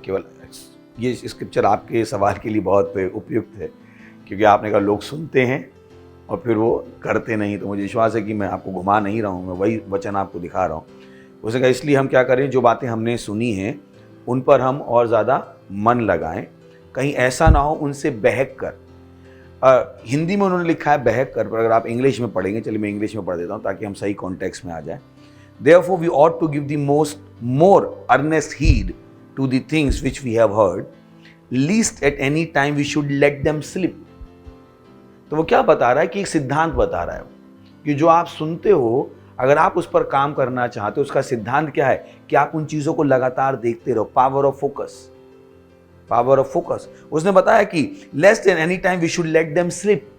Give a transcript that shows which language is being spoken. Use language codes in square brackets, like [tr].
[hi] केवल ये स्क्रिप्चर आपके सवाल के लिए बहुत उपयुक्त है, क्योंकि आपने कहा लोग सुनते हैं और फिर वो करते नहीं। तो मुझे विश्वास है कि मैं आपको घुमा नहीं रहा हूँ, मैं वही वचन आपको दिखा रहा हूँ। उसने कहा इसलिए हम क्या करें, जो बातें हमने सुनी हैं उन पर हम और ज़्यादा मन लगाएं, कहीं ऐसा ना हो उनसे बहक कर। हिंदी में उन्होंने लिखा है बहक कर, पर अगर आप इंग्लिश में पढ़ेंगे, चलिए मैं इंग्लिश में पढ़ देता हूँ ताकि हम सही कॉन्टेक्स्ट में आ जाए। [en] Therefore we ought to give the more earnest heed to the things which we have heard, least at any time we should let them slip. [hi] तो वो क्या बता रहा है कि एक सिद्धांत बता रहा है कि जो आप सुनते हो, अगर आप उस पर काम करना चाहते हो, उसका सिद्धांत क्या है कि आप उन चीज़ों को लगातार देखते रहो। [en] Power of focus, power of focus. [hi] उसने बताया कि [en] Less than any time we should let them slip.